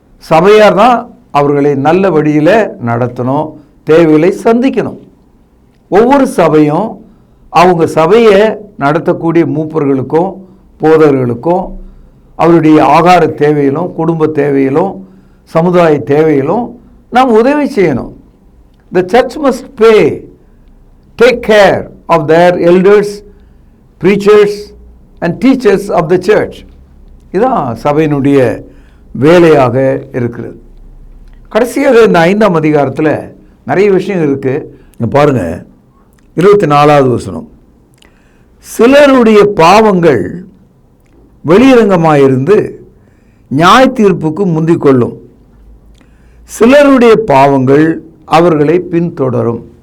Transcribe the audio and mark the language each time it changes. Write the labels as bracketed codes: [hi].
[ta] சபையார் தான் அவர்களை நல்ல வழியில் நடத்தணும், தேவைகளை சந்திக்கணும். ஒவ்வொரு சபையும் அவங்க சபையை நடத்தக்கூடிய மூப்பர்களுக்கும் போதர்களுக்கும் அவருடைய ஆகார தேவையிலும் குடும்ப தேவையிலும் சமுதாய தேவையிலும் நாம் உதவி செய்யணும். [en] The church must take care of their elders, preachers and teachers of the church. [ta] இதுதான் சபையினுடைய வேலையாக இருக்கிறது. கடைசியாக இந்த 5ஆம் அதிகாரத்தில் நிறைய விஷயம் இருக்குது. பாருங்க 24வது வசனம், சிலருடைய பாவங்கள் வெளியரங்கமாயிருந்து நியாய தீர்ப்புக்கு முந்திக் கொள்ளும், சிலருடைய பாவங்கள் அவர்களை பின்தொடரும்.